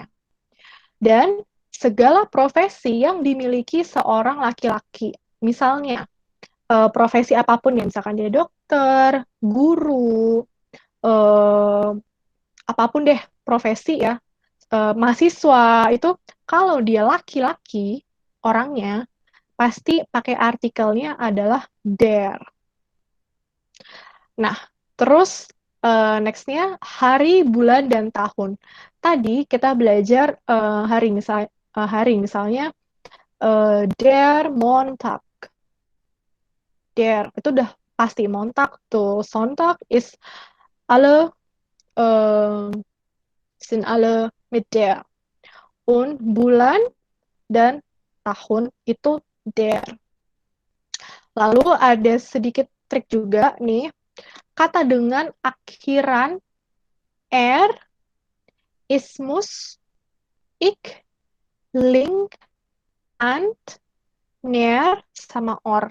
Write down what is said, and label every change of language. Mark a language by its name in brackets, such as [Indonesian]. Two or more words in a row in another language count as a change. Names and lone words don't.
[Indonesian] Dan segala profesi yang dimiliki seorang laki-laki, misalnya profesi apapun ya, misalkan dia dokter, guru, eh, apapun deh profesi ya, mahasiswa itu kalau dia laki-laki orangnya pasti pakai artikelnya adalah der. Nah, terus next-nya hari, bulan, dan tahun. Tadi kita belajar hari misalnya [German] der Montag. [Indonesian] Der itu udah pasti Montag tuh. [German] Sonntag is alle äh, sind alle mit der. [Indonesian] Und bulan dan tahun itu der. Lalu ada sedikit trik juga nih. Kata dengan akhiran er, ismus, ik, link, ant, ner, sama or.